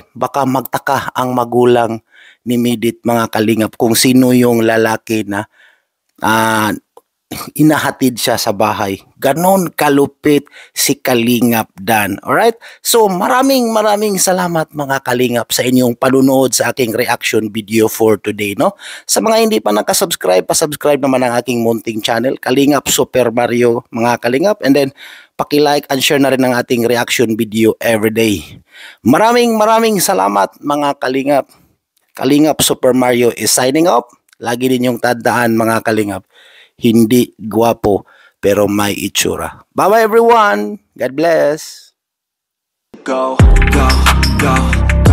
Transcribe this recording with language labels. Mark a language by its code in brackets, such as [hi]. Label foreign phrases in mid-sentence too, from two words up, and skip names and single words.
[tl] Baka magtaka ang magulang ni Medit, mga Kalingap, kung sino yung lalaki na inahatid siya sa bahay. Ganon kalupit si Kalingap Dan. Alright? So maraming salamat mga Kalingap sa inyong panunood sa aking [en] reaction video for today. [tl] No? Sa mga hindi pa nakasubscribe, pasubscribe naman ang aking munting channel, Kalingap Super Mario mga Kalingap. [en] And then [tl] paki-like and share na rin ang ating [en] reaction video everyday. [tl] Maraming salamat mga Kalingap. [en] Kalingap Super Mario is signing off. [tl] Lagi din yung tandaan mga Kalingap. Hindi gwapo pero may itsura. [en] Bye-bye everyone. God bless. Go, go, go.